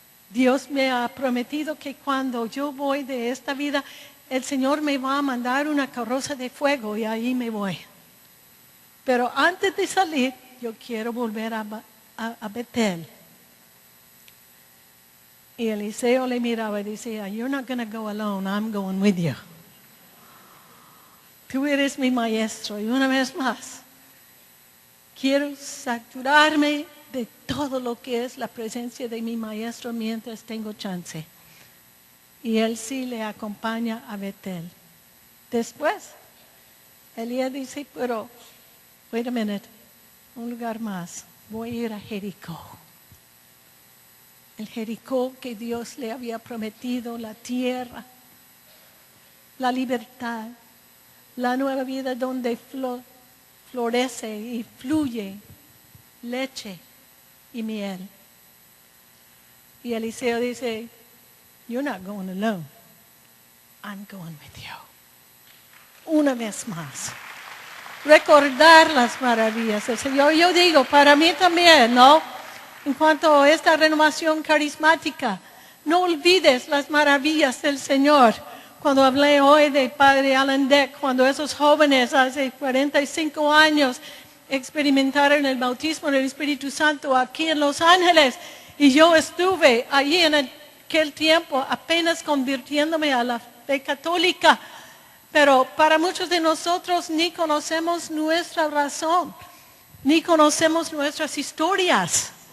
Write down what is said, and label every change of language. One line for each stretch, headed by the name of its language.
Spanish: Dios me ha prometido que cuando yo voy de esta vida, el Señor me va a mandar una carroza de fuego y ahí me voy. Pero antes de salir, yo quiero volver a Betel. Y Eliseo le miraba y decía,
English: you're not going to go alone, I'm going with you.
Spanish: Tú eres mi maestro. Y una vez más, quiero saturarme de todo lo que es la presencia de mi maestro mientras tengo chance. Y él sí le acompaña a Betel. Después, Elías dice, pero,
English: wait a minute,
Spanish: un lugar más. Voy a ir a Jericó. El Jericó que Dios le había prometido, la tierra, la libertad, la nueva vida donde florece y fluye leche y miel. Y Eliseo dice,
English: you're not going alone, I'm going with you.
Spanish: Una vez más, recordar las maravillas del Señor. Yo digo, para mí también, ¿no? En cuanto a esta renovación carismática, no olvides las maravillas del Señor. Cuando hablé hoy de Padre Alan Deck, cuando esos jóvenes hace 45 años experimentaron el bautismo del Espíritu Santo aquí en Los Ángeles, y yo estuve allí en aquel tiempo apenas convirtiéndome a la fe católica, pero para muchos de nosotros ni conocemos nuestra razón, ni conocemos nuestras historias.